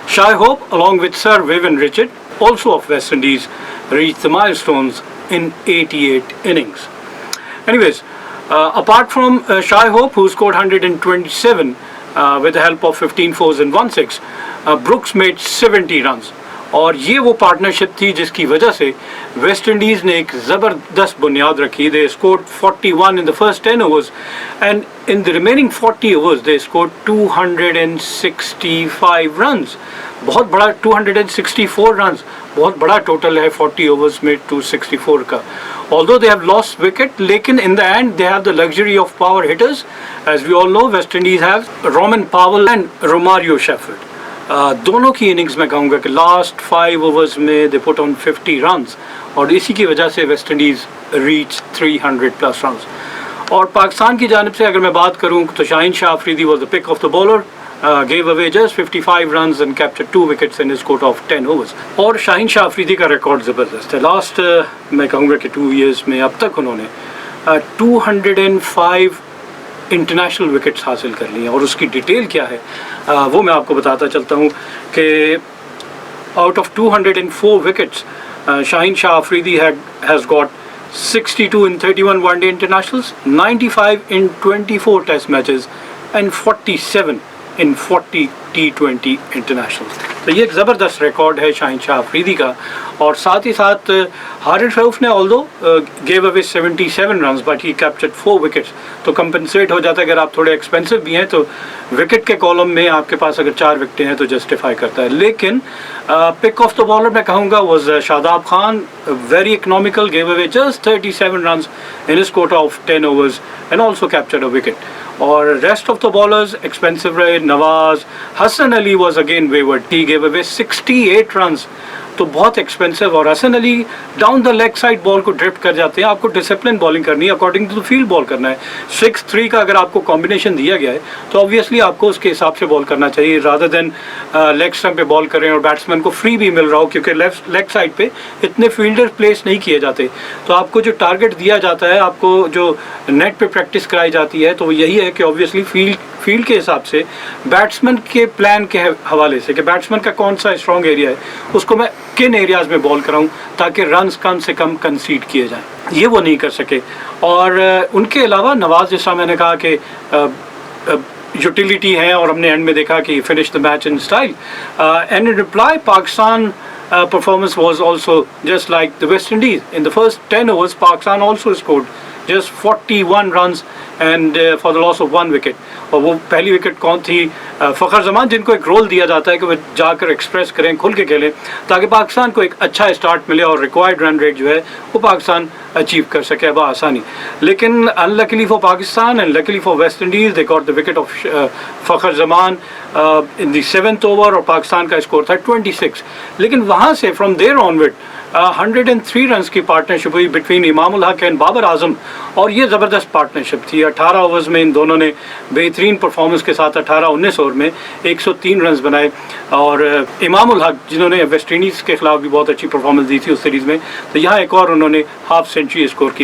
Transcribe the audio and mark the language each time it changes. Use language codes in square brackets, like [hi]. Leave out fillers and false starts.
[en] Shai Hope, along with Sir Vivian Richard, also of West Indies, reached the milestones in 88 innings. Anyways, apart from Shai Hope, who scored 127 with the help of 15 fours and 1 6, Brooks made 70 runs. [ur] اور یہ وہ partnership تھی جس کی وجہ سے West Indies نے ایک زبردست بنیاد رکھی. [en] They scored 41 in the first 10 overs and in the remaining 40 overs they scored 265 runs. [ur] بہت بڑا 264 runs بہت بڑا ٹوٹل ہے 40 overs میں 264 کا. [en] Although they have lost wicket, لیکن in the end they have the luxury of power hitters. As we all know, West Indies have Roman Powell and Romario Shepherd. [ur] دونوں کی اننگز میں کہوں گا کہ لاسٹ 5 overs میں [en] they put on 50 runs [ur] اور اسی کی وجہ سے [en] West Indies reach 300+ runs. [ur] اور پاکستان کی جانب سے اگر میں بات کروں تو [en] Shaheen Shah Afridi was the pick of the bowler, gave away just 55 runs and captured 2 wickets in his quota of 10 overs. [ur] اور شاہین شاہ آفریدی کا ریکارڈ زبردست ہے. لاسٹ میں کہوں گا کہ 2 years میں اب تک انہوں نے 205 انٹرنیشنل وکٹس حاصل کر لی ہیں. اور اس کی ڈیٹیل کیا ہے وہ میں آپ کو بتاتا چلتا ہوں کہ [en] Out of 204 wickets Shaheen Shah Afridi has got 62 in 31 one-day internationals, 95 in 24 test matches and 47 in 40 T20 internationals. [ur] تو یہ ایک زبردست ریکارڈ ہے شاہین شاہ آفریدی کا. اور ساتھ ہی ساتھ [en] حارث رؤف نے although gave away 77 runs but he captured 4 wickets. [ur] تو کمپنسیٹ ہو جاتا ہے. اگر آپ تھوڑے ایکسپینسو بھی ہیں تو وکٹ کے کالم میں آپ کے پاس اگر 4 وکٹیں ہیں تو جسٹیفائی کرتا ہے. [en] لیکن pick of the bowler [ur] میں کہوں گا [en] Was Shadab Khan, very economical, gave away just 37 runs in his quota of 10 overs and also captured a wicket. اور rest of the bowlers expensive رہے. Nawaz, Hasan Ali was again wayward, he gave away 68 runs, تو بہت expensive. [ur] اور Hasan Ali down the league side بال کو drift کر جاتے ہیں. آپ کو ڈسپلن بالنگ کرنی ہے, [en] according to the field [ur] بال کرنا ہے. 6-3 کا اگر آپ کو کمبینیشن دیا گیا ہے تو آبویسلی آپ کو اس کے حساب سے بال کرنا چاہیے [en] rather than [ur] لیگ اسٹمپ پہ بال کریں اور بیٹسمین کو فری بھی مل رہا ہو, کیونکہ لیگ سائڈ پہ اتنے فیلڈر پلیس نہیں کیے جاتے. تو آپ کو جو ٹارگیٹ دیا جاتا ہے, آپ کو جو نیٹ پہ پریکٹس کرائی جاتی ہے, تو وہ یہی ہے کہ آبویسلی فیلڈ کے حساب سے بیٹسمین کے پلان کے حوالے سے کہ بیٹسمین کا کون سا اسٹرانگ ایریا ہے, اس کو میں کن ایریاز میں بال کراؤں تاکہ رنز کم سے کم کنسیڈ کیے جائیں. یہ وہ نہیں کر سکے. اور ان کے علاوہ نواز, جیسا میں نے کہا کہ یوٹیلیٹی ہے اور ہم نے اینڈ میں دیکھا کہ [en] Finish the match in style. And in reply Pakistan performance was also just like the West Indies. In the first 10 overs, Pakistan also scored just 41 runs and for the loss of 1 wicket. [ur] اور وہ پہلی wicket کون تھی؟ فخر زمان, جن کو ایک role دیا جاتا ہے کہ وہ جا کر ایکسپریس کریں, کھل کے کھیلیں تاکہ پاکستان کو ایک اچھا اسٹارٹ ملے اور ریکوائرڈ رن ریٹ جو ہے وہ پاکستان اچیو کر سکے بآسانی. [en] لیکن unluckily for Pakistan and luckily for West Indies, they got the wicket of Fakhar Zaman in the 7th over [ur] اور پاکستان کا اسکور تھا 26. لیکن وہاں سے [en] from there onward [ur] 103 رنز کی پارٹنرشپ ہوئی بٹوین امام الحق اینڈ بابر اعظم, اور یہ زبردست پارٹنرشپ تھی. 18 اوورز میں ان دونوں نے بہترین پرفارمنس کے ساتھ 18-19 اوور میں 103 رنز بنائے. اور امام الحق جنہوں نے ویسٹ انڈیز کے خلاف بھی بہت اچھی پرفارمنس دی تھی اس سیریز میں, تو یہاں ایک اور انہوں نے ہاف سینچری اسکور کی.